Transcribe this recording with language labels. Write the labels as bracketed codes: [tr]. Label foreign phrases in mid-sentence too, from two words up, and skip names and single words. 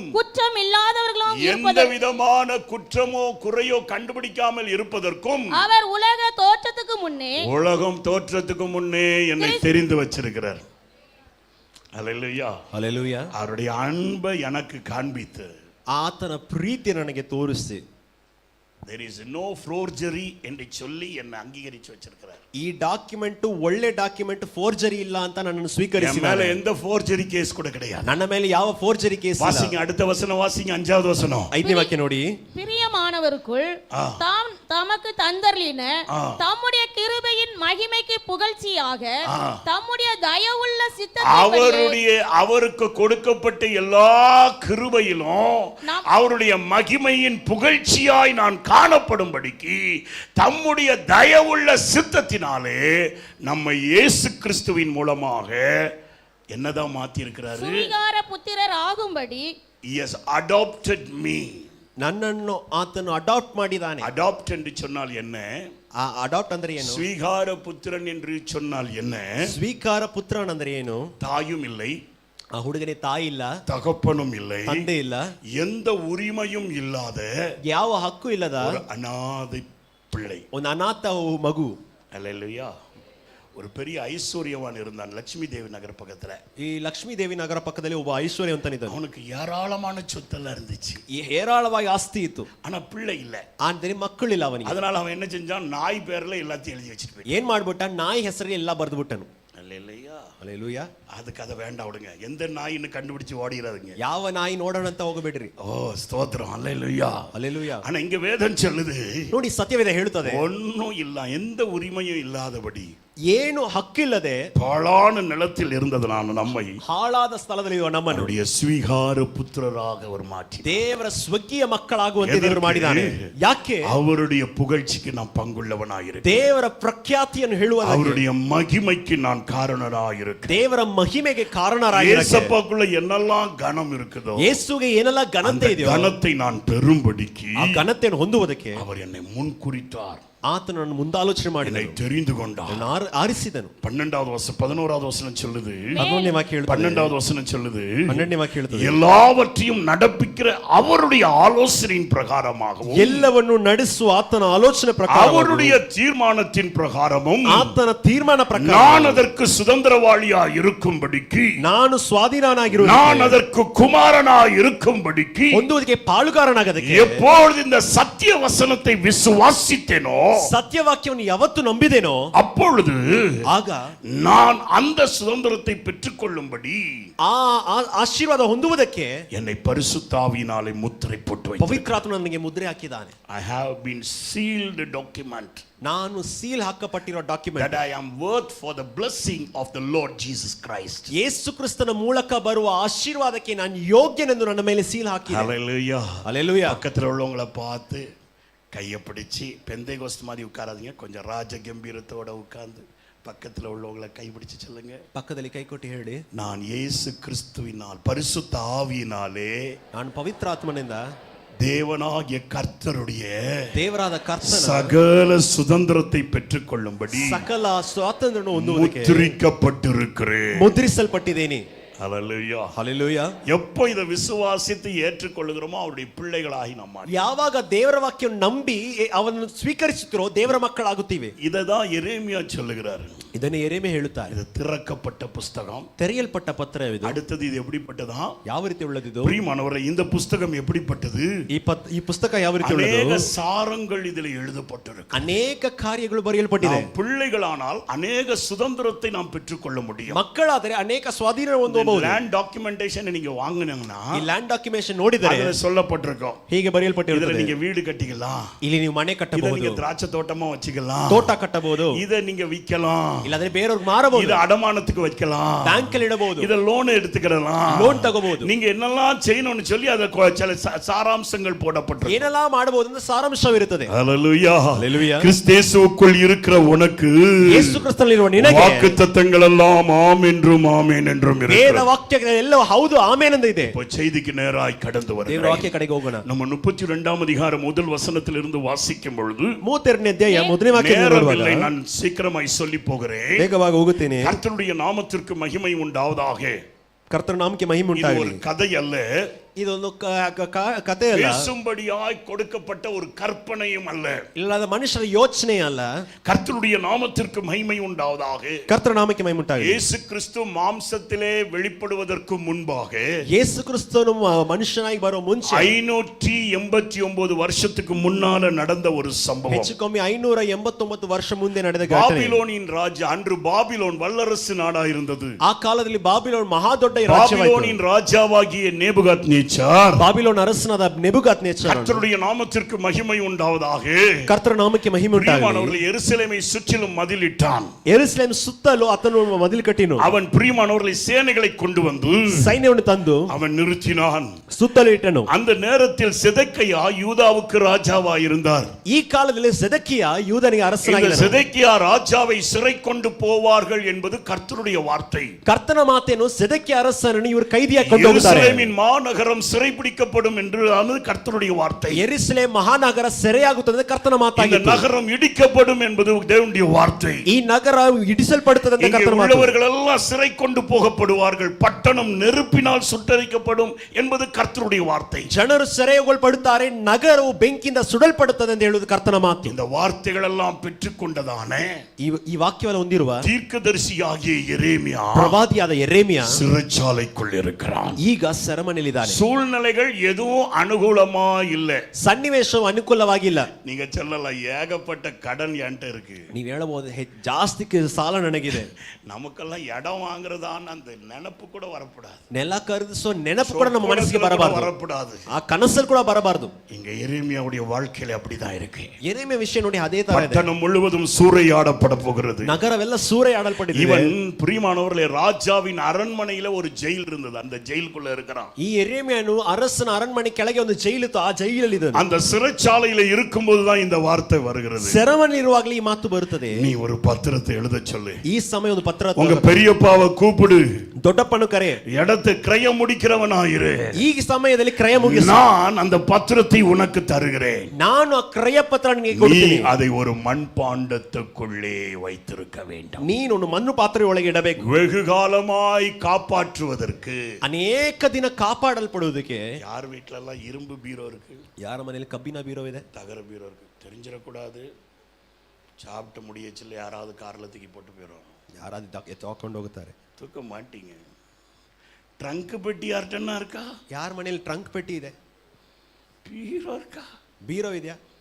[ta] குற்றம் இல்லாதவர்களும், எந்த விதமான குற்றமோ குறையோ கண்டுபிடிக்காமல் இருப்பதற்கும், அவர் உலகம் தோற்றத்துக்கு முன்னே என்னை தெரிந்து வச்சிருக்கிறார். ஹல்லேலூயா. [kn] ಹಲ್ಲೆಲೂಯಾ. [ta] அவருடைய அன்பை எனக்கு காண்பித்து, [kn] ಆತನ ಪ್ರೀತಿ ನನಗೆ ತೋರಿಸಿ, [en] there is no forgery [ta] என்று சொல்லி என்னை அங்கீகரிச்சு வச்சிருக்கிறார். [kn] ಈ ಡಾಕ್ಯುಮೆಂಟ್ ಒಳ್ಳೆ ಡಾಕ್ಯುಮೆಂಟ್, ಫೋರ್ಜರಿ ಇಲ್ಲ ಅಂತ ನನ್ನನ್ನು ಸ್ವೀಕರಿಸಿ. [ta] மேல எந்த [en] forgery case [ta] கூட கிடையாது. [kn] ನನ್ನ ಮೇಲೆ ಯಾವ [en] forgery case [kn] ಇಲ್ಲ. [ta] வாசிங்க அடுத்த வசனம், வாசிங்க 5வது வசனம். [kn] 5ನೇ ವಾಕ್ಯ ನೋಡಿ. [ta] பிரியமானவருக்குள் தாம் தமக்கு தந்தர்லின தம்முடைய கிருபையின் மகிமைக்கு புகழ்ச்சியாக தம்முடைய தயவுள்ள சித்தத்தின்படி, அவருக்கு கொடுக்கப்பட்ட எல்லா கிருபையிலும் அவருடைய மகிமையின் புகழ்ச்சியாய் நான் காணப்படும்படிக்கு தம்முடைய தயவுள்ள சித்தத்தினாலே நம்மை இயேசு கிறிஸ்துவின் மூலமாக என்னதான் மாத்தி இருக்கிறாரு. சுவிகார புத்திரர் ஆகும்படி [en] he has adopted me. [kn] ನನ್ನನ್ನು ಆತನು ಅಡಾಪ್ಟ್ ಮಾಡಿದಾನೆ. [ta] அடாப்ட் என்று சொன்னால் என்ன? [kn] ಅಡಾಪ್ಟ್ ಅಂದ್ರೆ ಏನು? [ta] ஸ்வீகார புத்திரன் என்று சொன்னால் என்ன? [kn] ಸ್ವೀಕಾರ ಪುತ್ರನ್ ಅಂದ್ರೆ ಏನು? [ta] தாயும் இல்லை, [kn] ಆ ಹುಡುಗನೇ ತಾಯಿ ಇಲ್ಲ, [ta] தகப்பனும் இல்லை, [kn] ತಂದೆ ಇಲ್ಲ, [ta] எந்த உரிமையும் இல்லாத [kn] ಯಾವ ಹಕ್ಕು ಇಲ್ಲದ [ta] ஒரு அநாதை பிள்ளை, [kn] ಒಂದು ಅನಾಥ ಮಗು. [ta] அல்லேலூயா. ஒரு பெரிய ஐஸ்வர்யவான் இருந்தான் லட்சுமி தேவி நகர் பக்கத்துல. [kn] ಈ ಲಕ್ಷ್ಮೀ ದೇವಿ ನಗರ ಪಕ್ಕದಲ್ಲಿ ಒಬ್ಬ ಐಶ್ವರ್ಯವಂತನಿದ್ದ. [ta] அவனுக்கு ஏராளமான சொத்தெல்லாம் இருந்துச்சு, [kn] ಹೇರಾಳವಾಗಿ ಆಸ್ತಿ ಇತ್ತು, [ta] ஆனா பிள்ளை இல்ல. [kn] ಆದರೆ ಮಕ್ಕಳಿಲ್ಲ ಅವನಿಗೆ. [ta] அதனால அவன் என்ன செஞ்சான், நாய் பேர்ல எல்லாத்தையும் எழுதி வச்சிட்டு போயிட்டான். [kn] ಏನ್ ಮಾಡ್ಬಿಟ್ಟ, ನಾಯಿ ಹೆಸರಲ್ಲಿ ಎಲ್ಲ ಬರೆದು ಬಿಟ್ಟನು. [ta] அல்லேலூயா. [kn] ಹಲ್ಲೆಲೂಯಾ. [ta] அதுக்கு அதை வேண்டாம் விடுங்க, எந்த நாயின்னு கண்டுபிடிச்சு ஓடிடாதீங்க. [kn] ಯಾವ ನಾಯಿ ನೋಡೋಣ ಅಂತ ಹೋಗಬೇಡ್ರಿ. [ta] ஓ ஸ்தோத்திரம். அல்லேலூயா. [kn] ಹಲ್ಲೆಲೂಯಾ. [ta] ஆனா இங்க வேதம் சொல்லுது, [kn] ನೋಡಿ ಸತ್ಯವೇದ ಹೇಳುತ್ತದೆ, [ta] ஒன்னும் இல்ல, எந்த உரிமையும் இல்லாதபடி, [kn] ಏನು ಹಕ್ಕಿಲ್ಲದೆ [ta] பாழான நிலத்தில் இருந்தது நான் நம்மை [kn] ಹಾಳಾದ ಸ್ಥಳದಲ್ಲಿ ನಮ್ಮನ್ನು [ta] அவருடைய ಸ್ವೀகார புத்திரராக அவர் மாற்றி [kn] ದೇವರ ಸ್ವಕೀಯ ಮಕ್ಕಳಾಗುವಂತೆ ದೇವರು ಮಾಡಿದ್ದಾನೆ. ಯಾಕೆ? [ta] அவருடைய புகழ்ச்சிக்கு நான் பங்குள்ளவனாயிருக்கேன், [kn] ದೇವರ ಪ್ರಖ್ಯಾತಿಯನ್ನು ಹೇಳುವ, [ta] அவருடைய மகிமைக்கு நான் காரணராயிருக்கேன், [kn] ದೇವರ ಮಹಿಮೆಗೆ ಕಾರಣರಾಗಿರುತ್ತೇನೆ. [ta] இயேசுவுக்குள்ள என்னெல்லாம் கனம் இருக்குதோ, [kn] ಯೇಸುಗೆ ಏನೆಲ್ಲ ಘನತೆ ಇದೆಯೋ [ta] கனத்தை நான் பெறும்படிக்கு [kn] ಆ ಘನತೆಯನ್ನು ಹೊಂದುವುದಕ್ಕೆ [ta] அவர் என்னை முன்குறித்தார். [kn] ಆತನನ್ನು ಮುಂದಾಲೋಚನೆ ಮಾಡಿ [ta] என்னை தெரிந்து கொண்டார். [kn] ಆರಿಸಿದನು. [ta] 12வது வசனம் 11வது வசனம் சொல்லுது. [kn] 11ನೇ ವಾಕ್ಯ ಹೇಳುತ್ತದೆ. [ta] 12வது வசனம் சொல்லுது. [kn] 12ನೇ ವಾಕ್ಯ ಹೇಳುತ್ತದೆ. [ta] எல்லாவற்றையும் நடப்பிக்கிற அவருடைய ஆலோசனையின் பிரகாரமாகவும் [kn] ಎಲ್ಲವನ್ನು ನಡೆಸುವ ಆತನ ಆಲೋಚನೆ ಪ್ರಕಾರ [ta] அவருடைய தீர்மானத்தின் பிரகாரமும் [kn] ಆತನ ತೀರ್ಮಾನ ಪ್ರಕಾರ [ta] நான் அதற்கு சுதந்திரவாளியா இருக்கும்படிக்கு [kn] ನಾನು ಸ್ವಾಧೀನನಾಗಿರುವ [ta] நான் அதற்கு குமாரனா இருக்கும்படிக்கு [kn] ಹೊಂದುವುದಕ್ಕೆ ಪಾಲುಗಾರನಾಗದಕ್ಕೆ [ta] எப்பொழுது இந்த சத்திய வசனத்தை விசுவாசித்தேனோ [kn] ಸತ್ಯವಾಕ್ಯವನ್ನು ಯಾವತ್ತು ನಂಬಿದೇನೋ [ta] அப்பொழுது [kn] ಆಗ [ta] நான் அந்த சுதந்திரத்தை பெற்றுக்கொள்ளும்படி [kn] ಆ ಆಶೀರ್ವಾದ ಹೊಂದುವುದಕ್ಕೆ [ta] என்னை பரிசுத்த ஆவியினாலே முத்திரை போட்டு வைத்தார். [kn] ಪವಿತ್ರಾತ್ಮ ನನಗೆ ಮುದ್ರೆ ಹಾಕಿದ್ದಾನೆ. [en] I have been sealed document [kn] ನಾನು ಸೀಲ್ ಹಾಕಪಟ್ಟಿರೋ ಡಾಕ್ಯುಮೆಂಟ್ [en] that I am worth for the blessing of the Lord Jesus Christ. [kn] ಯೇಸು ಕ್ರಿಸ್ತನ ಮೂಲಕ ಬರುವ ಆಶೀರ್ವಾದಕ್ಕೆ ನಾನು ಯೋಗ್ಯನೆಂದು ನನ್ನ ಮೇಲೆ ಸೀಲ್ ಹಾಕಿದೆ. [en] Hallelujah. Hallelujah. [ta] பக்கத்துல உள்ளவங்களை பார்த்து கையை பிடிச்சி பெந்தைகோஸ்து மாதிரி உட்காராதீங்க, கொஞ்சம் ராஜ கம்பீரத்தோட உட்கார்ந்து பக்கத்துல உள்ளவங்களை கைப்பிடிச்சு சொல்லுங்க. [kn] ಪಕ್ಕದಲ್ಲಿ ಕೈ ಕೊಟ್ಟು ಹೇಳಿ, [ta] நான் இயேசு கிறிஸ்துவினால் பரிசுத்த ஆவியினாலே [kn] ನಾನು ಪವಿತ್ರಾತ್ಮನಿಂದ [ta] தேவனாகிய கர்த்தருடைய [kn] ದೇವರಾದ ಕರ್ತನ [ta] சகல சுதந்திரத்தை பெற்றுக்கொள்ளும்படி [kn] ಸಕಲ ಸ್ವಾತಂತ್ರ್ಯವನ್ನು ಹೊಂದುವುದಕ್ಕೆ [ta] முத்திரிக்கப்பட்டிருக்கிறேன். [kn] ಮುದ್ರಿಸಲ್ಪಟ್ಟಿದ್ದೇನೆ. [ta] ஹல்லேலூயா. [kn] ಹಲ್ಲೆಲೂಯಾ. [ta] எப்போ இதை விசுவாசித்து ஏற்றுக்கொள்ளுகிறோமோ அவருடைய பிள்ளைகளாகி நம்ம [kn] ಯಾವಾಗ ದೇವರ ವಾಕ್ಯವನ್ನು ನಂಬಿ ಅವನನ್ನು ಸ್ವೀಕರಿಸುತ್ತಿರೋ ದೇವರ ಮಕ್ಕಳಾಗುತ್ತೀವಿ. [ta] இததான் எரேமியா சொல்லுகிறார். [kn] ಇದನ್ನು ಯೆರೆಮೀಯ ಹೇಳುತ್ತಾರೆ. [ta] இது திறக்கப்பட்ட புஸ்தகம், [kn] ತೆರೆಯಲ್ಪಟ್ಟ ಪತ್ರವಿದು. [ta] அடுத்தது இது எப்படிப்பட்டதா? [kn] ಯಾವ ರೀತಿ ಉಳ್ಳದಿದು? [ta] பிரியமானவரே, இந்த புஸ்தகம் எப்படிப்பட்டது? [kn] ಈ ಪುಸ್ತಕ ಯಾವ ರೀತಿ ಉಳ್ಳದು? [ta] அநேக சாரங்கள் இதில் எழுதப்பட்டிருக்கு. [kn] ಅನೇಕ ಕಾರ್ಯಗಳು ಬರೆಯಲ್ಪಟ್ಟಿದೆ. [ta] பிள்ளைகளானால் அநேக சுதந்திரத்தை நாம் பெற்றுக்கொள்ள முடியும். [kn] ಮಕ್ಕಳಾದರೆ ಅನೇಕ ಸ್ವಾಧೀನ ಹೊಂದಬಹುದು. [en] land documentation [ta] நீங்க வாங்குனீங்கன்னா [kn] ಈ [en] land documentation [kn] ನೋಡಿದರೆ [ta] அதுல சொல்லப்பட்டிருக்கும், [kn] ಹೀಗೆ ಬರೆಯಲ್ಪಟ್ಟಿರುತ್ತದೆ. [ta] இதுல நீங்க வீடு கட்டிக்கலாம், [kn] ಇಲ್ಲಿ ನೀವು ಮನೆ [ta] இத [kn] ಕಟ್ಟಬಹುದು, [ta] நீங்க திராட்சை தோட்டமா வச்சுக்கலாம், [kn] ತೋಟ ಕಟ್ಟಬಹುದು, [ta] இத நீங்க விக்கலாம், [kn] ಇಲ್ಲದ್ರೆ ಬೇರೆಯವ್ರಿಗೆ ಮಾರಬಹುದು, [ta] இத அடமானத்துக்கு வைக்கலாம், [kn] ಬ್ಯಾಂಕ್ ಅಲ್ಲಿ ಇಡಬಹುದು, [ta] இத லோன் எடுத்துக்கலாம், [kn] ಲೋನ್ ತಗೋಬಹುದು. [ta] நீங்க என்னெல்லாம் செய்யணும்னு சொல்லி அத சில சாராம்சங்கள் போடப்பட்டிருக்கு. [kn] ಏನೆಲ್ಲ ಮಾಡಬಹುದು ಅಂತ ಸಾರಾಂಶವಿರುತ್ತದೆ. [ta] ஹல்லேலூயா. ஹல்லேலூயா. கிறிஸ்தேசுவுக்குள் இருக்கிற உனக்கு [kn] ಯೇಸು ಕ್ರಿಸ್ತನಲ್ಲಿರುವ ನಿನಗೆ [ta] வாக்குத்தத்தங்கள் எல்லாம் ஆம் என்றும் ஆமென் என்றும் [kn] ವೇದ [ta] இருக்கிறது. [kn] ವಾಕ್ಯಗಳೆಲ್ಲ ಹೌದು ಆಮೆನ್ ಎಂದು ಇದೆ. [ta] இப்போ செய்திக்கு நேராய் கடந்து [kn] ದೇವರ [ta] வருகிறேன். [kn] ವಾಕ್ಯ ಕಡೆಗೆ ಹೋಗೋಣ. [ta] நம்ம 32ஆம் அதிகாரம் முதல் வசனத்திலிருந்து வாசிக்கும் பொழுது [kn] 32ನೇ ಅಧ್ಯಾಯ ಮೊದಲನೇ ವಾಕ್ಯ [ta] நேரமில்லை, நான் சீக்கிரமாய் சொல்லி போகிறேன். [kn] ವೇಗವಾಗಿ ಹೋಗುತ್ತೇನೆ. [ta] கர்த்தருடைய நாமத்திற்கு மகிமை உண்டாவதாக. [kn] ಕರ್ತನ ನಾಮಕ್ಕೆ ಮಹಿಮೆ [ta] இது ஒரு [kn] ಉಂಟಾಗಲಿ. [ta] கதை அல்ல, [kn] ಇದೊಂದು ಕಥೆ ಅಲ್ಲ, [ta] பேசும்படியாய் கொடுக்கப்பட்ட ஒரு கற்பனையும் அல்ல. [kn] ಇಲ್ಲದ ಮನುಷ್ಯರ ಯೋಚನೆ ಅಲ್ಲ. [ta] கர்த்தருடைய நாமத்திற்கு மகிமை உண்டாவதாக. [kn] ಕರ್ತನ ನಾಮಕ್ಕೆ ಮಹಿಮೆ ಉಂಟಾಗಲಿ. [ta] இயேசு கிறிஸ்து மாம்சத்திலே வெளிப்படுவதற்கு முன்பாக [kn] ಯೇಸು ಕ್ರಿಸ್ತನು ಮನುಷ್ಯನಾಗಿ ಬರೋ ಮುಂಚೆ [ta] 589 வருஷத்துக்கு முன்னால நடந்த ஒரு சம்பவம். [kn] ಹೆಚ್ಚು ಕಮ್ಮಿ 589 ವರ್ಷ ಮುಂದೆ ನಡೆದ ಘಟನೆ. [ta] பாபிலோனின் ராஜா, அன்று பாபிலோன் வல்லரசு நாடா இருந்தது. [kn] ಆ ಕಾಲದಲ್ಲಿ ಬಾಬಿಲೋನ್ ಮಹಾ ದೊಡ್ಡ ರಾಜ್ಯವಾಯಿತು. [ta] பாபிலோனின் ராஜாவாகிய நேபுகாத்நேச்சார், [kn] ಬಾಬಿಲೋನ್ ಅರಸನಾದ ನೆಬೂಕದ್ನೆಚ್ಚರ್, [ta] கர்த்தருடைய நாமத்திற்கு மகிமை உண்டாவதாக. [kn] ಕರ್ತನ ನಾಮಕ್ಕೆ ಮಹಿಮೆ ಉಂಟಾಗಲಿ. [ta] பிரியமானவர்களே, எருசலேமை சுற்றிலும் மதிலிட்டான். [kn] ಯೆರೂಸಲೇಮ್ ಸುತ್ತಲೂ ಆತನು ಮದಿಲು ಕಟ್ಟಿನು. [ta] அவன் பிரியமானவர்களை சேனைகளை கொண்டு வந்து [kn] ಸೈನ್ಯವನ್ನು ತಂದು [ta] அவன் நிறுத்தினான். [kn] ಸುತ್ತಲೂ ಇಟ್ಟನು. [ta] அந்த நேரத்தில் செதக்கியா யூதாவுக்கு ராஜாவாய் இருந்தார். [kn] ಈ ಕಾಲದಲ್ಲಿ ಸೆದೆಕಿಯ ಯೂದನಿಗೆ [ta] இந்த [kn] ಅರಸನಾಗಿದ್ದನು. [ta] செதக்கியா ராஜாவை சிறை கொண்டு போவார்கள் என்பது கர்த்தருடைய வார்த்தை. [kn] ಕರ್ತನ ಮಾತೇನು, ಸೆದೆಕಿಯ ಅರಸನನ್ನು ಇವರು ಕೈದಿಯಾಗಿ ಕೊಂಡು ಹೋಗುತ್ತಾರೆ. [ta] எருசலேமின் மாநகரம் சிறைபிடிக்கப்படும் என்று கர்த்தருடைய வார்த்தை. [kn] ಯೆರೂಸಲೇಮ್ ಮಹಾನಗರ ಸೆರೆಯಾಗುತ್ತದೆ, ಕರ್ತನ [ta] இந்த [kn] ಮಾತಾಗಿತ್ತು. [ta] நகரம் இடிக்கப்படும் என்பது தேவனுடைய வார்த்தை. [kn] ಈ ನಗರ ಇಡಿಸಲ್ಪಡುತ್ತದೆ ಅಂತ [ta] இங்கே [kn] ಕರ್ತನ ಮಾತು. [ta] உள்ளவர்கள் எல்லாம் சிறை கொண்டு போகப்படுவார்கள், பட்டணம் நெருப்பினால் சுட்டரிக்கப்படும் என்பது கர்த்தருடைய வார்த்தை. [kn] ಜನರು ಸೆರೆಗೊಳಪಡುತ್ತಾರೆ, ನಗರವು ಬೆಂಕಿಯಿಂದ ಸುಡಲ್ಪಡುತ್ತದೆ ಎಂದು ಹೇಳುವುದು ಕರ್ತನ ಮಾತು. [ta] இந்த வார்த்தைகள் எல்லாம் பெற்றுக்கொண்டதானே [kn] ಈ ವಾಕ್ಯವನ್ನು ಹೊಂದಿರುವ [ta] தீர்க்கதரிசியாகிய எரேமியா [kn] ಪ್ರವಾದಿಯಾದ ಯೆರೆಮೀಯ [ta] சிறைச்சாலைக்குள் இருக்கிறான். [kn] ಈಗ ಸೆರೆಮನೆಯಲ್ಲಿದ್ದಾನೆ. [ta] சூழ்நிலைகள் எதுவும் அனுகூலமா இல்ல. [kn] ಸನ್ನಿವೇಶವು ಅನುಕೂಲವಾಗಿಲ್ಲ. [ta] நீங்க சொல்லலாம், ஏகப்பட்ட கடன் என்கிட்ட இருக்கு. [kn] ನೀವು ಹೇಳಬಹುದು, ಜಾಸ್ತಿ ಸಾಲ ನನಗಿದೆ. [ta] நமக்கெல்லாம் இடம் வாங்குறதான்னு அந்த நினைப்பு கூட வரக்கூடாது. [kn] ನೆಲ ಖರೀದಿಸೋ ನೆನಪು ಕೂಡ ನಮ್ಮ ಮನಸ್ಸಿಗೆ [ta] வரக்கூடாது. [kn] ಆ ಕನಸಲ್ಲಿ ಕೂಡ ಬರಬಾರದು. [ta] இங்க எரேமியாவுடைய வாழ்க்கையில அப்படிதான் இருக்கு. [kn] ಯೆರೆಮೀಯ ವಿಷಯ ನೋಡಿ ಅದೇ ತರ ಇದೆ. [ta] பட்டணம் முழுவதும் சூறையாடப்பட போகிறது. [kn] ನಗರವೆಲ್ಲ ಸೂರೆಯಾಡಲ್ಪಟ್ಟಿದೆ. [ta] இவன் பிரியமானவர்களே, ராஜாவின் அரண்மனையில ஒரு ஜெயில் இருந்தது, அந்த ஜெயிலுக்குள்ள இருக்கிறான். [kn] ಈ ಯೆರೆಮೀಯನು ಅರಸನ ಅರಣ್ಮನೆ ಕೆಳಗೆ ಒಂದು ಜೈಲಿತ್ತು, ಆ ಜೈಲಲ್ಲಿ ಇದ್ದಾನೆ. [ta] அந்த சிறைச்சாலையில இருக்கும்போது தான் இந்த வார்த்தை வருகிறது. [kn] ಸೆರೆಮನೆಯಿರುವಾಗಲೇ ಈ ಮಾತು ಬರುತ್ತದೆ. [ta] நீ ஒரு பத்திரத்தை எழுத சொல்லு. [kn] ಈ ಸಮಯ ಒಂದು ಪತ್ರ, [ta] உங்க பெரியப்பாவை கூப்பிடு, [kn] ದೊಡ್ಡಪ್ಪನು ಕರೆ, [ta] இடத்தை கிரயம் முடிக்கிறவனாயிரு. [kn] ಈ ಸಮಯದಲ್ಲಿ ಕ್ರಯ ಮುಗಿಸು. [ta] நான் அந்த பத்திரத்தை உனக்கு தருகிறேன். [kn] ನಾನು ಆ ಕ್ರಯ ಪತ್ರ ನಿನಗೆ [ta] நீ [kn] ಕೊಡ್ತೀನಿ. [ta] அதை ஒரு மண்பாண்டத்துக்குள்ளே வைத்திருக்க வேண்டும். [kn] ನೀನು ಒಂದು ಮಣ್ಣು ಪಾತ್ರೆ ಒಳಗೆ ಇಡಬೇಕು. [ta] வெகு காலமாய் காப்பாற்றுவதற்கு. [kn] ಅನೇಕ ದಿನ ಕಾಪಾಡಲ್ಪಡುವುದಕ್ಕೆ. [ta] யார் வீட்ல எல்லாம் இரும்பு பீரோ இருக்கு? [kn] ಯಾರ ಮನೆಯಲ್ಲಿ ಕಬ್ಬಿನ ಬೀರೋ ಇದೆ? [ta] தகர பீரோ இருக்கு. தெரிஞ்சிடக்கூடாது. சாப்பிட்டு முடியச்சில்ல யாராவது கார்ல தூக்கி போட்டு போயிடும். [kn] ಯಾರಾದ್ರೂ ಎತ್ತಾಕೊಂಡು ಹೋಗುತ್ತಾರೆ. [ta] தூக்க மாட்டீங்க. ட்ரங்க் பெட்டி யார்ட்டன்னா இருக்கா? [kn] ಯಾರ ಮನೆಯಲ್ಲಿ ಟ್ರಂಕ್ ಪೆಟ್ಟಿ ಇದೆ? [ta] பீரோ இருக்கா? [kn] ಬೀರೋ ಇದೆಯಾ?